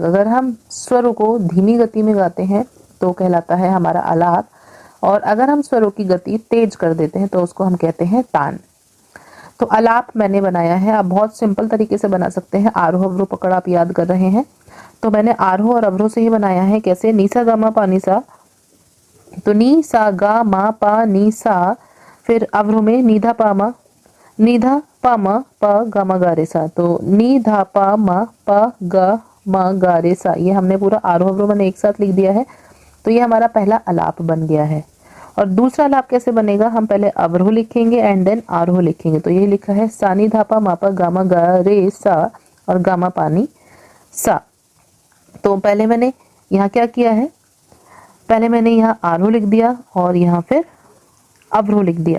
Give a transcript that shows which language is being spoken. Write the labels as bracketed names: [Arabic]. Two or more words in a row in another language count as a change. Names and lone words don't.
[Hindi] अगर हम स्वरों को धीमी गति में गाते हैं तो कहलाता है हमारा अलाप, और अगर हम स्वरों की गति तेज कर देते हैं तो उसको हम कहते हैं तान। तो अलाप मैंने बनाया है, आप बहुत सिंपल तरीके से बना सकते हैं। आरोह अवरोह पकड़ आप याद कर रहे हैं, तो मैंने आरोह और अवरोह से ही बनाया है। कैसे? नीसा गा मा पा नी सा, तो नी सा गा मा पा नी सा, फिर अवरोह में नीधा पा मा, नीधा पा मा पा गा मा गा रे सा। तो नी धा पा मा पा गा मा गा रे सा, ये हमने पूरा आरोह अवरोह मैंने एक साथ लिख दिया है। तो ये हमारा पहला अलाप बन गया है। और दूसरा अलाप कैसे बनेगा? हम पहले अवरोह लिखेंगे [English] and then [Hindi] आरोह लिखेंगे। तो ये लिखा है सानी धापा मापा गामा गा रे सा और गामा पानी सा। तो पहले मैंने यहाँ क्या किया है? पहले मैंने यहाँ आरोह लिख दिया और यहाँ फिर अवरोह लिख दिया।